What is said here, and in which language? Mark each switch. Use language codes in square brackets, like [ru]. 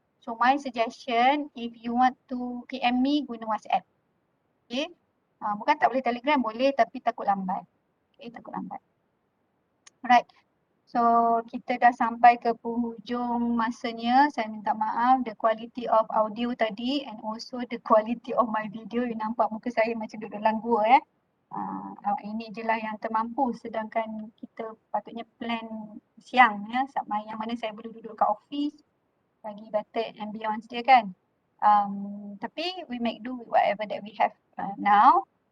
[en] So my suggestion, if you want to PM me, [ms] guna WhatsApp. Okay. Bukan tak boleh Telegram, boleh tapi takut lambat. Okay, takut lambat. Alright. So kita dah sampai ke penghujung masanya. Saya minta maaf, [en] the quality of audio tadi and also the quality of my video. [ms] You nampak muka saya macam duduk dalam gua ini je lah yang termampu, sedangkan kita patutnya plan siang ya, yang mana saya boleh duduk kat office bagi better ambience dia kan. Tapi [en] we make do with whatever that we have now.